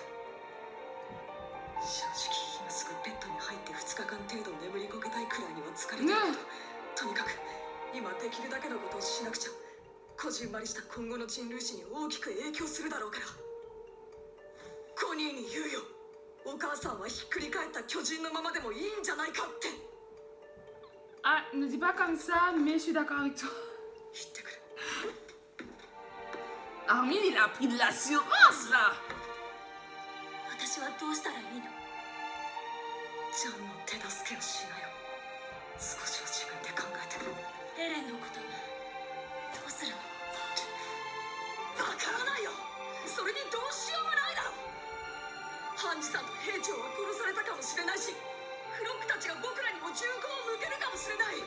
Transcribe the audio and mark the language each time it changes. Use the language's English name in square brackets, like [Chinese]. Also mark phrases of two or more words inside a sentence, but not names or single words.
[Japanese] 正直今すぐベッドに入って2日間程度眠りこけたいくらいには疲れてるけど、とにかく今できるだけのことをしなくちゃ。こじんまりした今後の人類史に大きく影響するだろうから。コニーに言うよ。お母さんはひっくり返った巨人のままでもいいんじゃないかって。 [French] Ah, ne dis pas comme ça, mais je suis d'accord avec toi. [Japanese] 言ってくる。 [French] Armin, il a pris de l'assurance, là. [Japanese] 私はどうしたらいいの？ジャンの手助けをしなよ。少しは自分で考えて。エレンのことどうするの？わからないよ。それにどうしようもないだろ。ハンジさんと兵長は殺されたかもしれないし、フロックたちが僕らにも銃口を向けるかもしれない。